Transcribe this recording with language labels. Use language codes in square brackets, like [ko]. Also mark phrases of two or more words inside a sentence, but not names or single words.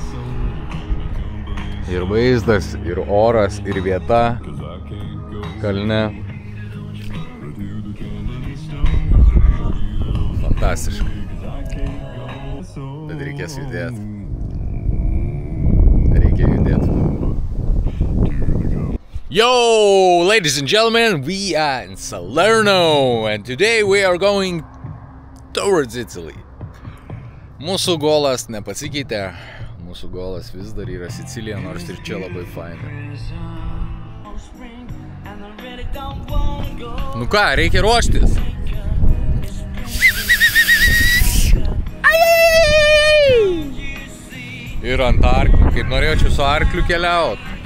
[lt] Ir vaizdas, ir oras, ir vieta kalne. Fantastiškai. Bet reikės judėti. Reikia judėti. [en] Yo, ladies and gentlemen, we are in Salerno and today we are going towards Italy. [lt] Mūsų golas nepasikeitė, mūsų golas vis dar yra Sicilija, nors ir čia labai fainai. Nu ką, reikia ruoštis. Ir ant arklių, kaip norėčiau su arkliu keliaut.